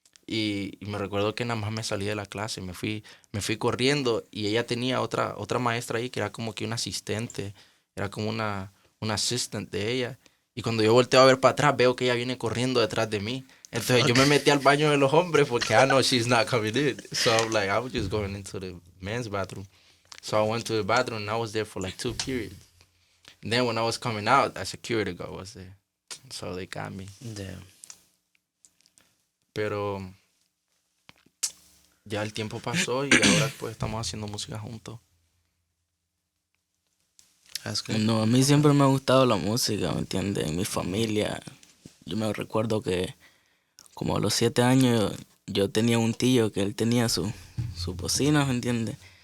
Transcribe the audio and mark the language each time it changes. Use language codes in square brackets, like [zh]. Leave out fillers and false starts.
[es] Y me recuerdo que nada más me salí de la clase, me fui corriendo y ella tenía otra maestra ahí que era como que una asistente, era como una assistant de ella. Y cuando yo volteo a ver para atrás, veo que ella viene corriendo detrás de mí. Entonces yo me metí al baño de los hombres porque [en] I know she's not coming in. So I'm like, I was just going into the men's bathroom. So I went to the bathroom and I was there for like 2 periods. And then when I was coming out, a security guard was there. So they got me. Damn. [es] Pero ya el tiempo pasó y ahora pues estamos haciendo música juntos. [en] That's good. [es] No, a mí siempre me ha gustado la música, ¿me entiendes? En mi familia, yo me recuerdo que como a los 7 años yo tenía un tío que él tenía su bocina, ¿me entiendes?